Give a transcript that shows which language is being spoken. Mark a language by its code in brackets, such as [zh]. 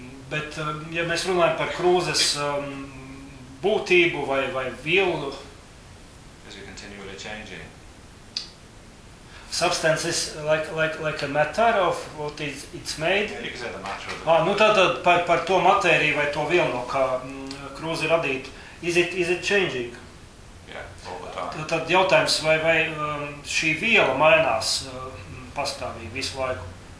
[lv] Bet ja mēs runājam par krūzes būtību vai vielu, [en] as you continually changing. Substance is like a matter of what it's made. Yeah, you can say the matter of the [lv] nu tātad par to matēriju vai to vielu, no kā krūze ir radīta. [en] Is it changing? Yeah, all [lv] tad jautājums vai šī viela mainās pastāvīgi visu laiku.